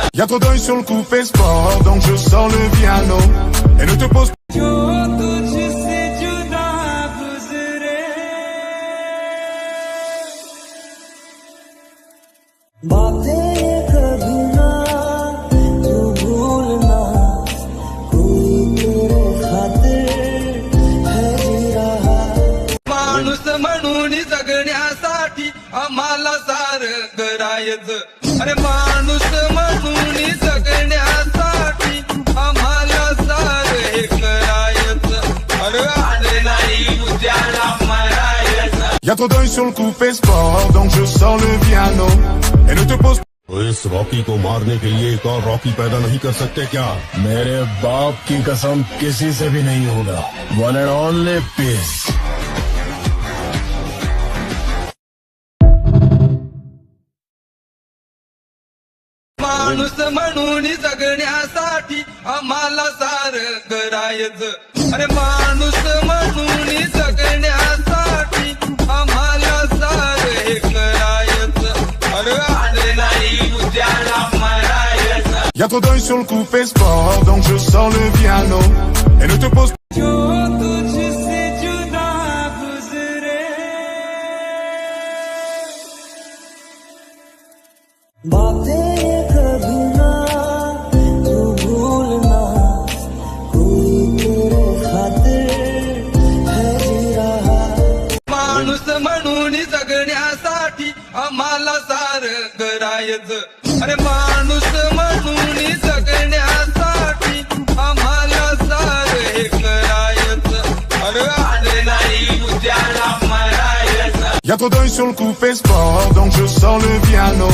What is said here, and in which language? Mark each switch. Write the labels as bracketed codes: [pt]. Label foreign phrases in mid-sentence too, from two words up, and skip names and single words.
[fr] Y'a trop d'œil sur le coupé sport, donc je sors le piano. Et ne te pose [hi] जो तुझसे जुदा गुजरे बातें कभी ना तू भूलना, कोई तेरे खातिर है जी रहा. [mr] माणूस म्हणून जगण्यासाठी आम्हाला सारं करायचं. अरे माणूस म्हणून जगण्यासाठी आम्हाला सारं हे करायचं. अरे आज नाही उद्याला मरायचं. [fr] Y'a trop d'œil sur le coupé sport, donc je sors le piano. Et ne te pose [hi] तो इस रॉकी को मारने के लिए एक और रॉकी पैदा नहीं कर सकते क्या? मेरे बाप की कसम किसी से भी नहीं होगा. [en] One and only piece. [mr] माणूस म्हणून जगण्यासाठी आम्हाला सारं करायचं. अरे माणूस म्हणून जगण्यासाठी आम्हाला सारं हे करायचं. [fr] Y'a trop d'œil sur le coup, fais sport, donc je sors le piano. Et ne te pose [hi] जो तुझसे जुदा गुजरे बातें ये कभी ना तू भूलना कोई तेरे खातिर है जी रहा [mr] माणूस म्हणून जगण्यासाठी आम्हाला सारं करायचं अरे माणूस म्हणून जगण्यासाठी आम्हाला सारं हे करायचं अरे आज नाही उद्याला मरायचं [fr] Y'a trop d'œil sur le coup, fais sport, donc je sors le piano.